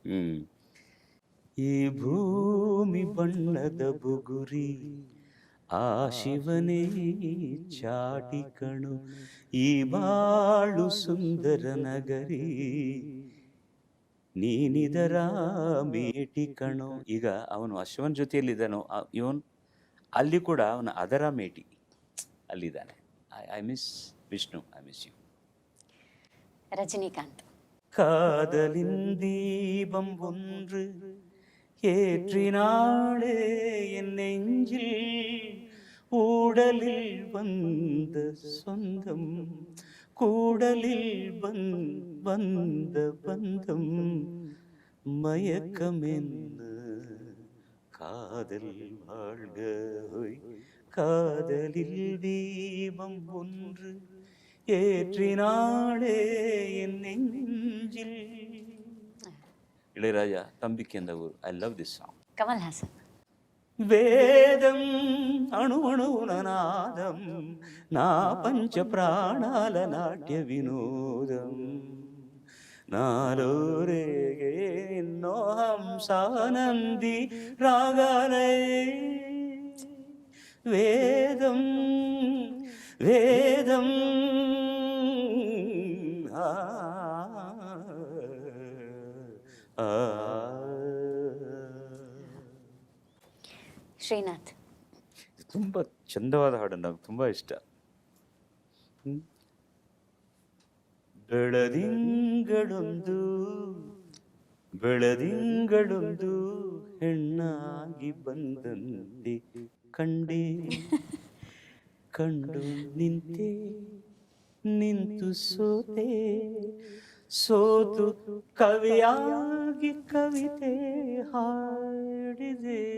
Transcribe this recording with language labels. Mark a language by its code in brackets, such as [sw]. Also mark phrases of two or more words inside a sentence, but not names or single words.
[kn] ಈ ಭೂಮಿ ಬಣ್ಣದ ಬುಗುರಿ, ಆ ಶಿವನೇ ಚಾಟಿ ಕಣು, ಈ ಬಾಳು ಸುಂದರ ನಗರಿ, ನೀನಿದರ ಮೇಟಿ ಕಣು. ಈಗ ಅವನು ಅಶ್ವನ್ ಜೊತೆಯಲ್ಲಿದ್ದಾನೋ, ಇವನು ಅಲ್ಲಿ ಕೂಡ ಅವನ ಅದರ ಮೇಟಿ ಅಲ್ಲಿದ್ದಾನೆ. [en] I miss Vishnu, I miss you. [ta] ரஜினிகாந்த். காதலின் தீபம் ஒன்று ஏற்றினாளே என் நெஞ்சில், ஊடலில் வந்த சொந்தம், கூடலில் வந்த பந்தம், மயக்கம் என்ன காதல் வாழ்க, காதலில் தீபம் ஒன்று ஏற்றினாளே என் நெஞ்சில். இளையராஜா, தம்பிக்கு அந்த ஊர். [en] I love this song. [ta] கமல் ஹாசன். [te] వేదం అణువణునాదం, నా పంచ ప్రాణాల నాట్య వినోదం, నాలో రేగే ఎన్నో హంసానంది రాగాలే, వేదం వేదం [kn] ಶ್ರೀನಾಥ್. ತುಂಬ ಚಂದವಾದ ಹಾಡು, ನನಗೆ ತುಂಬ ಇಷ್ಟ. ಬೆಳದಿಂಗಳೊಂದು ಬೆಳದಿಂಗಳೊಂದು ಹೆಣ್ಣಾಗಿ ಬಂದಂತೆ ಕಂಡೆ, ಕಂಡು ನಿಂತೆ ನಿಂತು ಸೋತೆ, ಸೋತು ಕವಿಯಾಗಿ ಕವಿತೆ ಹಾಡಿದೆ.